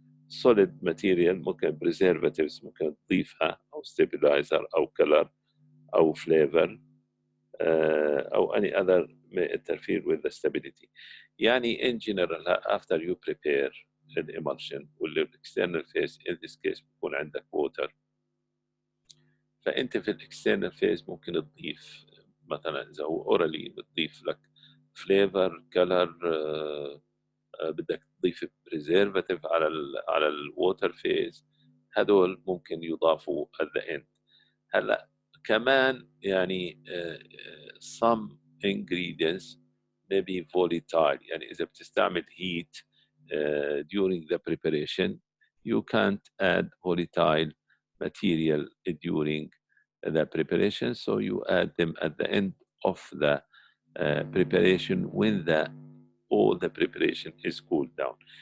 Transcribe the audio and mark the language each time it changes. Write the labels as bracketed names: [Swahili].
[English] solid material ممكن preservatives [Arabic] ممكن تضيفها أو [English] stabilizer أو color أو flavor أو any other may interfere with the stability. [Arabic] يعني [English] in general after you prepare an emulsion [Arabic] وال external phase in this case بيكون عندك water، فأنت في الاكسترنال phase ممكن تضيف مثلا إذا هو orally بتضيف لك flavor color بدك تضيف preservative على الووتر فيز، هدول ممكن يضافوا at the end. هلا كمان يعني [English] some ingredients may be volatile، يعني إذا بتستعمل heat during the preparation you can't add volatile material during the preparation, so you add them at the end of the preparation when all the preparation is cooled down.